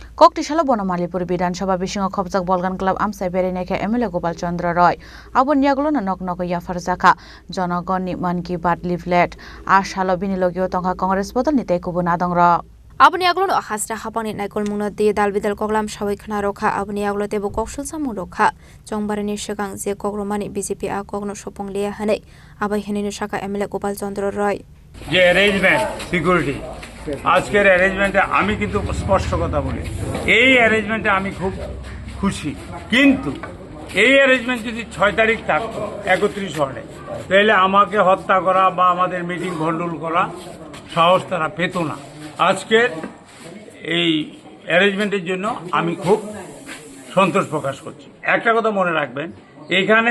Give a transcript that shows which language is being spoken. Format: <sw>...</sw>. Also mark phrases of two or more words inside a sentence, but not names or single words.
<trp>ককটিশালা বনমালীপুর বিধানসভা বিশিঙ্গ খবজাক বলগান ক্লাব আমসাই বেরেনেখে এমএলএ গোপাল চন্দ্র রয় আবন নিয়াগুলো নক নক ইয়াফার জাখা জনগণনি মান কি বাত লিফলেট আশালো বিনিলগীয় তংখা কংগ্রেস বদল নিতে কুবুন আদং র Aboni aglo no hasra hapani naikol mungna de dalbidal koglam sawai khana rokha aboni aglo tebo koksul samu rokha chongbarani shegang je kogromani BJP a kogno sopong leya hanai abai heninu shaka MLA Gopal Chandra Roy</trp> <bn>যে</bn> <en>arrangement security</en> <bn>আজকের অ্যারেঞ্জমেন্টে আমি কিন্তু স্পষ্ট কথা বলি এই অ্যারেঞ্জমেন্টে আমি খুব খুশি কিন্তু এই অ্যারেঞ্জমেন্ট যদি 6 তারিখ থাকতো 31 হলে তাহলে আমাকে হত্যা করা বা আমাদের মিটিং ভন্ডুল করা সাহস তারা পেত না আজকের এই অ্যারেঞ্জমেন্টের জন্য আমি খুব সন্তোষ প্রকাশ করছি একটা কথা মনে রাখবেন এখানে</bn>